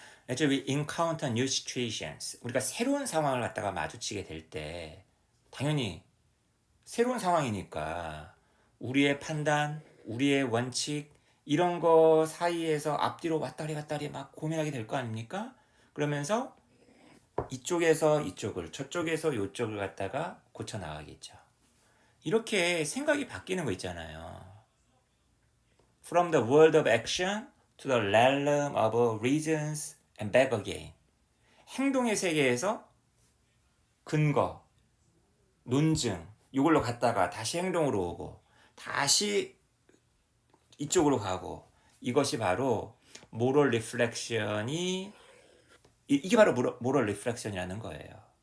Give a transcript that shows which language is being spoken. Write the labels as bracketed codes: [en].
[en] As we encounter new situations, [ko] 우리가 새로운 상황을 갖다가 마주치게 될 때 당연히 새로운 상황이니까 우리의 판단, 우리의 원칙 이런 거 사이에서 앞뒤로 왔다리 갔다리 막 고민하게 될 거 아닙니까? 그러면서 이쪽에서 이쪽을 저쪽에서 이쪽을 갖다가 고쳐 나가겠죠. 이렇게 생각이 바뀌는 거 있잖아요. [en] From the world of action to the realm of reasons and back again. [ko] 행동의 세계에서 근거, 논증 이걸로 갔다가 다시 행동으로 오고 다시 이쪽으로 가고 이것이 바로 모럴 리플렉션이 이게 바로 모럴 리플렉션이라는 거예요.